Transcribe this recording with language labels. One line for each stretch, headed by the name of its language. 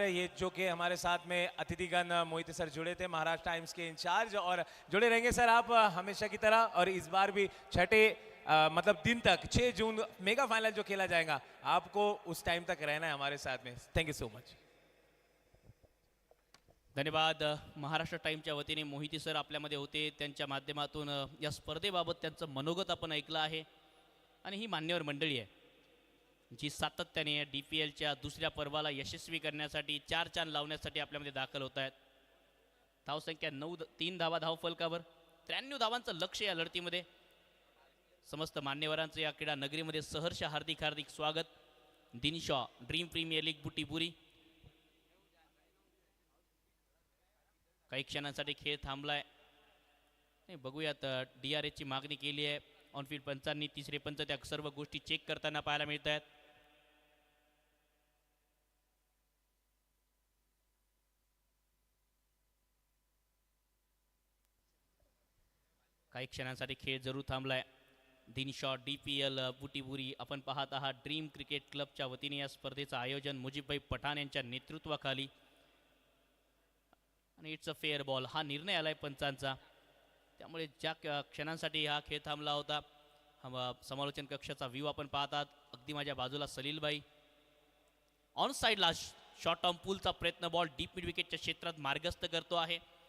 Hindi: ये जो कि हमारे साथ में अतिथिगण मोहिते सर जुड़े थे, महाराष्ट्र टाइम्स के इंचार्ज, और जुड़े रहेंगे सर आप हमेशा की तरह। और इस बार भी छठे मतलब दिन तक 6 जून मेगा फाइनल जो खेला जाएगा, आपको उस टाइम तक रहना है हमारे साथ में।
English: Thank you so much.
Hindi: धन्यवाद।
Marathi: महाराष्ट्र टाइमच्या वतीने मोहिते सर आपल्यामध्ये होते। त्यांच्या माध्यमातून या स्पर्धेबाबत त्यांचं मनोगत आपण ऐकलं आहे आणि ही मान्यवर मंडळी आहे जी सातत्याने DPLच्या दुसऱ्या पर्वाला यशस्वी करण्यासाठी, 4 चांद लावण्यासाठी आपल्यामध्ये दाखल होत आहेत। धावसंख्या 3 धावा धावफलकावर, 93 धावांचं लक्ष्य या लढतीमध्ये। समस्त मान्यवरांचं या क्रीडा नगरीमध्ये सहर्ष हार्दिक हार्दिक स्वागत। दिनिशा ड्रीम प्रीमियर लीग बुटीबुरी। काही क्षणांसाठी खेळ थांबलाय। बघूयात, DRS ची मागणी केली आहे। ऑनफील्ड पंचांनी, तिसरे पंच त्या सर्व गोष्टी चेक करताना पाहायला मिळत आहेत। काही क्षणांसाठी खेळ जरूर थांबलाय। दिनिशा DPL बुटीबुरी आपण पाहत आहात। ड्रीम क्रिकेट क्लबच्या वतीने या स्पर्धेचं आयोजन मुजीबभाई पठाण यांच्या नेतृत्वाखाली, आणि
English: it's a fair ball
Marathi: हा निर्णय आलाय पंचांचा। त्यामुळे ज्या क्षणांसाठी हा खेळ थांबला होता, समालोचन कक्षाचा व्ह्यू आपण पाहतात. अगदी माझ्या बाजूला सलीलबाई. ऑन साईडला शॉर्ट टर्म पूलचा प्रयत्न, बॉल डीप मिड विकेटच्या क्षेत्रात मार्गस्थ करतो आहे.